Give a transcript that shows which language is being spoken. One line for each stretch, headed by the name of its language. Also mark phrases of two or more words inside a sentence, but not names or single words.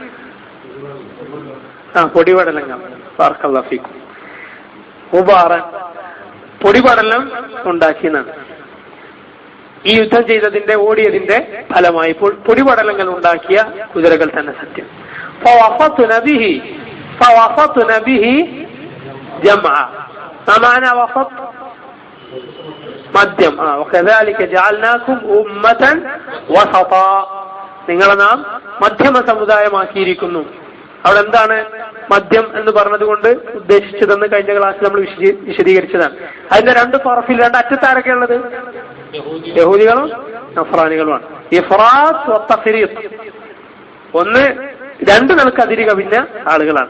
Malayalam: പൊടിപടലങ്ങൾ.
Arabic: بارك الله فيكم.
Malayalam: ഗുബാറൻ, പൊടിപടലം ഉണ്ടാക്കിയെന്നാണ്. ഈ യുദ്ധം ചെയ്തതിന്റെ, ഓടിയതിന്റെ ഫലമായി പൊടിപടലങ്ങൾ ഉണ്ടാക്കിയ കുതിരകൾ തന്നെ സത്യം.
Arabic: فوسطن به جمعا. ما معنى وسط؟ മദ്യം. وكذلك جعلناكم أمة وسطا,
Malayalam: നിങ്ങളെ നാം മധ്യമ സമുദായമാക്കിയിരിക്കുന്നു. അവിടെ എന്താണ് മദ്യം എന്ന് പറഞ്ഞതുകൊണ്ട് ഉദ്ദേശിച്ചതെന്ന് കഴിഞ്ഞ ക്ലാസ്സിൽ നമ്മൾ വിശദീകരിച്ചതാണ്. അതിന്റെ രണ്ട് തറഫിൽ, രണ്ട് അറ്റത്താരൊക്കെ ഉള്ളത്? യഹൂദികളും നസ്രാനികളുമാണ്.
Arabic: إفراط وتفريط,
Malayalam: ഒന്ന് രണ്ടു നിലക്ക് അതിരി കവിഞ്ഞ ആളുകളാണ്.